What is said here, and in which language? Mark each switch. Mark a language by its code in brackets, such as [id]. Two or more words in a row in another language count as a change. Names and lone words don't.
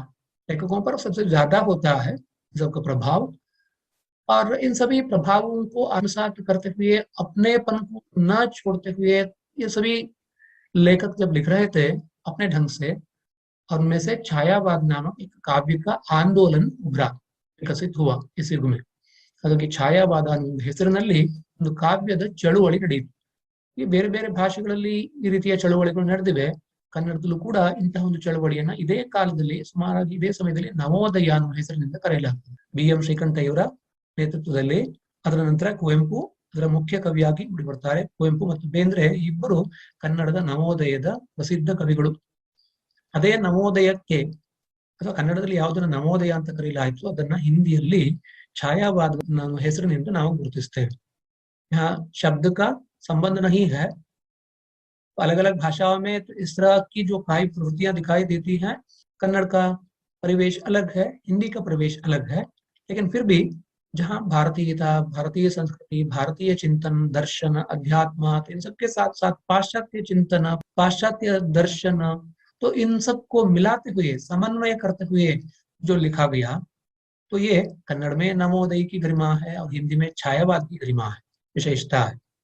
[hi] लेखकों पर सबसे ज्यादा होता है सबका प्रभाव, और इन सभी प्रभावों को आत्मसात करते हुए, अपनेपन को न छोड़ते हुए, ये सभी लेखक जब लिख रहे थे अपने ढंग से, और उनमें से छायावाद नामक एक काव्य का आंदोलन उभरा, विकसित हुआ इस युग में। [kn] ಹಾಗಾಗಿ ಛಾಯಾವಾದ ಅನ್ನೋ ಹೆಸರಿನಲ್ಲಿ ಒಂದು ಕಾವ್ಯದ ಚಳುವಳಿ ನಡೆಯಿತು. ಈ ಬೇರೆ ಬೇರೆ ಭಾಷೆಗಳಲ್ಲಿ ಈ ರೀತಿಯ ಚಳುವಳಿಗಳು ನಡೆದಿವೆ. ಕನ್ನಡದಲ್ಲೂ ಕೂಡ ಇಂತಹ ಒಂದು ಚಳುವಳಿಯನ್ನ ಇದೇ ಕಾಲದಲ್ಲಿ, ಸುಮಾರಾಗಿ ಇದೇ ಸಮಯದಲ್ಲಿ ನವೋದಯ ಅನ್ನುವ ಹೆಸರಿನಿಂದ ಕರೆಯಲಾಗ್ತದೆ. BM ಶ್ರೀಕಂಠಯ್ಯವರ ನೇತೃತ್ವದಲ್ಲಿ. ಅದರ ನಂತರ ಕುವೆಂಪು ಅದರ ಮುಖ್ಯ ಕವಿಯಾಗಿ ಮೂಡಿಬರ್ತಾರೆ. ಕುವೆಂಪು ಮತ್ತು ಬೇಂದ್ರೆ ಇಬ್ಬರು ಕನ್ನಡದ ನವೋದಯದ ಪ್ರಸಿದ್ಧ ಕವಿಗಳು. ಅದೇ ನವೋದಯಕ್ಕೆ, ಅಥವಾ ಕನ್ನಡದಲ್ಲಿ ಯಾವುದನ್ನ ನವೋದಯ ಅಂತ ಕರೆಯಲಾಯಿತು, ಅದನ್ನ ಹಿಂದಿಯಲ್ಲಿ छायावाद ಹೆಸರಿನಿಂದ ನಾವು ಗುರುತಿಸ್ತೇವೆ. [hi] यहाँ शब्द का संबंध नहीं है, अलग अलग भाषाओं में तो इस तरह की जो काव्य प्रवृत्तियां दिखाई देती हैं। कन्नड़ का परिवेश अलग है, हिंदी का परिवेश अलग है, लेकिन फिर भी जहाँ भारतीयता, भारतीय संस्कृति, भारतीय चिंतन, दर्शन, अध्यात्म, इन सबके साथ साथ पाश्चात्य चिंतन, पाश्चात्य दर्शन, तो इन सबको मिलाते हुए, समन्वय करते हुए जो लिखा गया, तो ये कन्नड़ में नवोदय की गरिमा है और हिंदी में छायावाद की गरिमा है, विशेषता है।